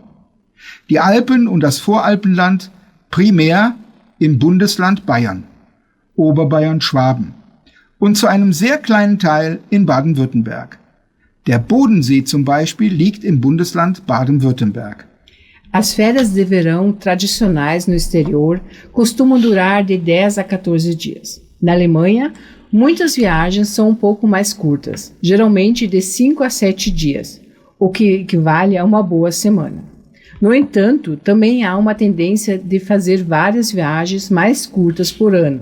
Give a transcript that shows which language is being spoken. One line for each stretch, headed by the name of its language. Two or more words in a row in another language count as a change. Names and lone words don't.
German: Die Alpen und das Voralpenland primär im Bundesland Bayern, Oberbayern, Schwaben und zu einem sehr kleinen Teil in Baden-Württemberg. Der Bodensee zum Beispiel liegt im Bundesland Baden-Württemberg.
Portuguese: As férias de verão tradicionais no exterior costumam durar de 10 a 14 dias. Na Alemanha, muitas viagens são um pouco mais curtas, geralmente de 5 a 7 dias, o que equivale a uma boa semana. No entanto, também há uma tendência de fazer várias viagens mais curtas por ano.